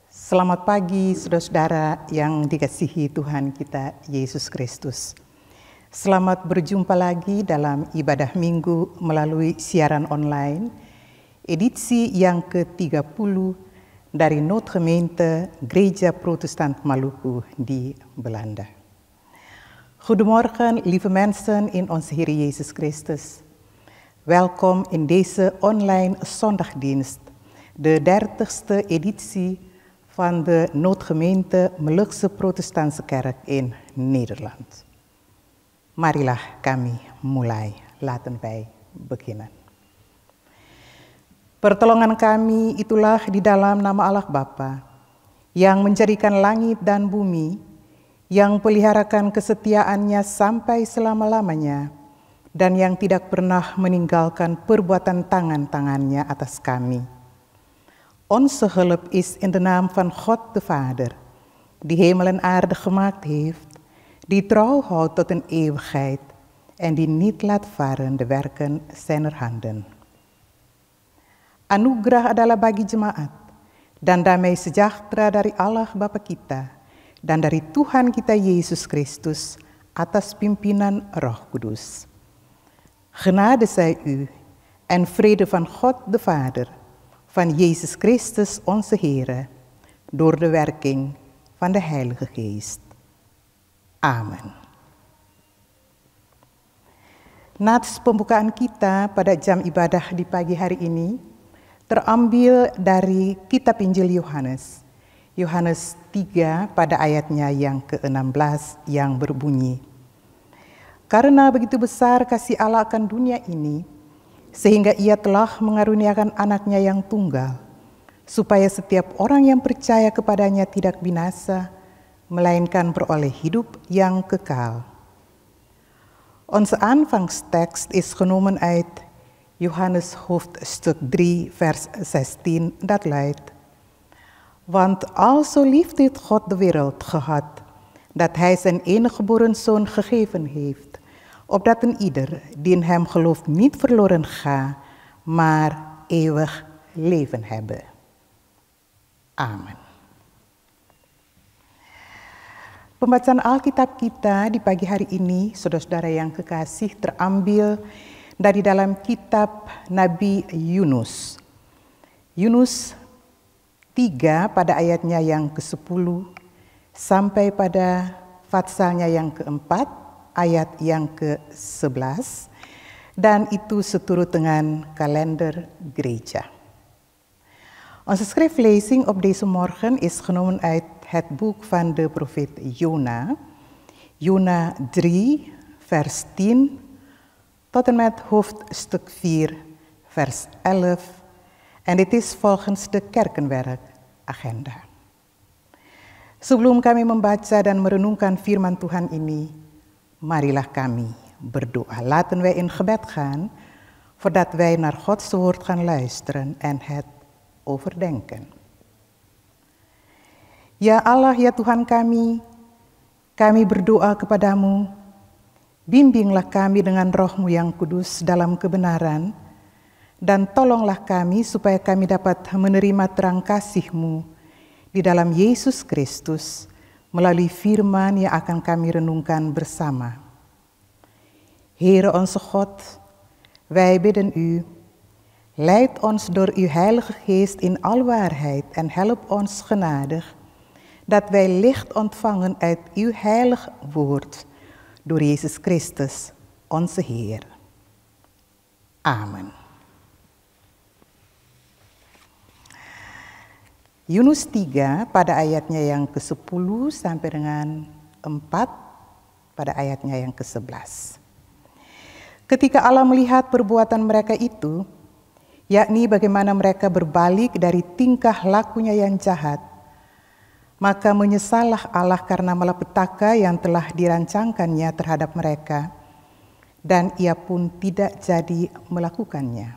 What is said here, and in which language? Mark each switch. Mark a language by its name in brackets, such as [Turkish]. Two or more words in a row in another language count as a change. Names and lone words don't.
[Indonesian] Selamat pagi saudara-saudara yang dikasihi Tuhan kita Yesus Kristus. Selamat berjumpa lagi dalam ibadah minggu melalui siaran online, edisi yang ke-30 dari Noodgemeente Gereja Protestant Maluku di Belanda. [Dutch] Goedemorgen lieve mensen in onze Heer Jezus Christus. Welkom in deze online zondagdienst, de 30ste editie van de Noodgemeente Molukse Protestantse Kerk in Nederland. [Indonesian] Marilah kami mulai, [Dutch] laten wij beginnen. [Indonesian] Pertolongan kami itulah di dalam nama Allah Bapa, yang menjadikan langit dan bumi, yang peliharakan kesetiaannya sampai selama-lamanya, dan yang tidak pernah meninggalkan perbuatan tangan-tangannya atas kami. [Dutch] Onze hulp is in de naam van God de Vader, die hemel en aarde gemaakt heeft, die trouw houdt tot een eeuwigheid en die niet laat varen de werken zijner handen. [Indonesian] Anugerah adalah bagi jemaat dan damai sejahtera dari Allah Bapa kita dan dari Tuhan kita Yesus Kristus atas pimpinan Roh Kudus. [Dutch] Genade zij u en vrede van God de Vader, van Jezus Christus onze Heere, door de werking van de Heilige Geest. Amen. [Indonesian] Nats pembukaan kita pada jam ibadah di pagi hari ini terambil dari Kitab Injil Yohanes, Yohanes 3 pada ayatnya yang ke-16 yang berbunyi, "Karena begitu besar kasih Allah akan dunia ini, sehingga ia telah mengaruniakan anaknya yang tunggal, supaya setiap orang yang percaya kepadanya tidak binasa, melainkan beroleh hidup yang kekal." [Dutch] Onze aanvangstekst is genomen uit Johannes hoofdstuk 3 vers 16, dat luidt: "Want al zo lief heeft God de wereld gehad, dat hij zijn enige geboren zoon gegeven heeft, opdat een ieder die in hem gelooft niet verloren ga, maar eeuwig leven hebben." Amen. [Indonesian] Pembacaan Alkitab kita di pagi hari ini, saudara-saudara yang kekasih, terambil dari dalam kitab Nabi Yunus. Yunus 3 pada ayatnya yang ke-10 sampai pada fatsalnya yang ke-4, ayat yang ke-11, dan itu seturut dengan kalender gereja. [Dutch] Onze schriftlezing op deze morgen is genomen uit het boek van de profeet Jona, Jona 3 vers 10 tot en met hoofdstuk 4 vers 11, en dit is volgens de kerkenwerkagenda. [Indonesian] Sebelum kami membaca dan merenungkan firman Tuhan ini, marilah kami berdoa. [Dutch] Laten wij in gebed gaan, voordat wij naar Gods woord gaan luisteren en het overdenken. [Indonesian] Ya Allah, ya Tuhan kami berdoa kepadamu, bimbinglah kami dengan roh-Mu yang kudus dalam kebenaran, dan tolonglah kami supaya kami dapat menerima terang kasih-Mu di dalam Yesus Kristus, melalui firman yang akan kami renungkan bersama. [Dutch] Heere onze God, wij bidden u, leid ons door uw Heilige Geest in al waarheid en help ons genadig, dat wij licht ontvangen uit uw heilig woord, door Jezus Christus, onze Heer. Amen. [Indonesian] Yunus 3 pada ayatnya yang ke-10 sampai dengan 4 pada ayatnya yang ke-11. Ketika Allah melihat perbuatan mereka itu, yakni bagaimana mereka berbalik dari tingkah lakunya yang jahat, maka menyesallah Allah karena malapetaka yang telah dirancangkannya terhadap mereka, dan ia pun tidak jadi melakukannya.